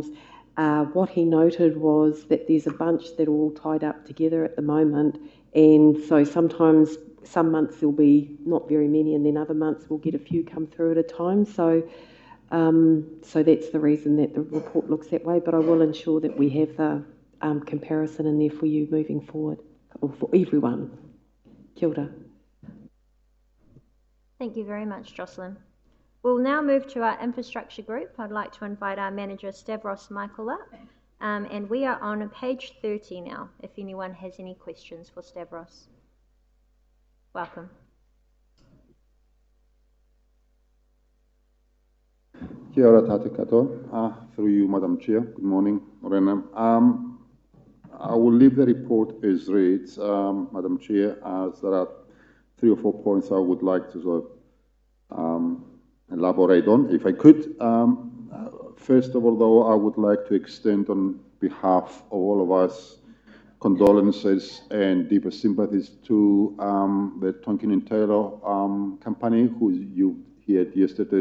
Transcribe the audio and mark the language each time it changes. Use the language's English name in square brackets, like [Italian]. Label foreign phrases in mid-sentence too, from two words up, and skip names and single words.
[English] What he noted was that there's a bunch that are all tied up together at the moment, and so sometimes some months there'll be not very many, and then other months we'll get a few come through at a time. So that's the reason that the report looks that way, but I will ensure that we have the comparison in there for you moving forward, or for everyone. [Māori] Kia ora. [English] Thank you very much, Jocelyn. We'll now move to our infrastructure group. I'd like to invite our manager, Stavros Michael, up, and we are on page 30 now, if anyone has any questions for Stavros. Welcome. [Māori] Kia ora tātou katoa. [English] Through you, Madam Chair. Good morning, Morena. I will leave the report as reads, Madam Chair, as there are 3 or 4 points I would like to sort of elaborate on, if I could. First of all, though, I would like to extend on behalf of all of us condolences and deepest sympathies to the Tonkin and Taylor company, who you heard yesterday.